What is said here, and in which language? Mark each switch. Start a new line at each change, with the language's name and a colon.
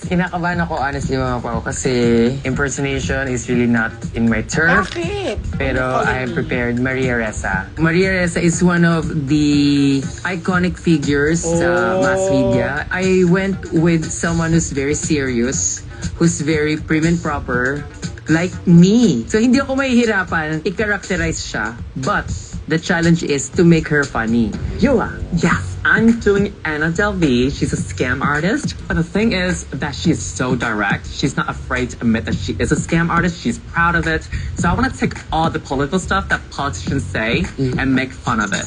Filipino: Kinakabahan ako
English: honestly
Filipino: mga pao kasi
English: impersonation is really not in my turf.
Filipino: Bakit?
English: Pero I have prepared Maria Ressa. Maria Ressa is one of the iconic figures sa mass media. I went with someone who's very serious, who's very prim and proper, like me.
Filipino: So hindi ako mahihirapan i-characterize siya.
English: But the challenge is to make her funny. Yua. Yes, I'm doing Anna Delvey. She's a scam artist. But the thing is that she's so direct. She's not afraid to admit that she is a scam artist. She's proud of it. So I want to take all the political stuff that politicians say and make fun of it.